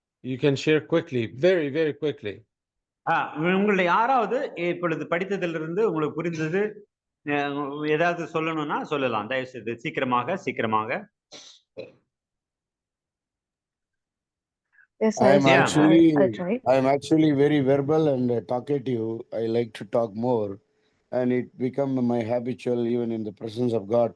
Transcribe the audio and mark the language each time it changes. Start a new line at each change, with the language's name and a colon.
English: You can share quickly, very, very quickly.
Tamil: உங்களை யாராவது இப்பொழுது படித்ததிலிருந்து உங்களுக்கு புரிந்தது ஏதாவது சொல்லணும்னா சொல்லலாம், தயவு செய்து சீக்கிரமாக.
English: Yes, I'm actually very verbal and talkative. I like to talk more, and it become my habitual even in the presence of God.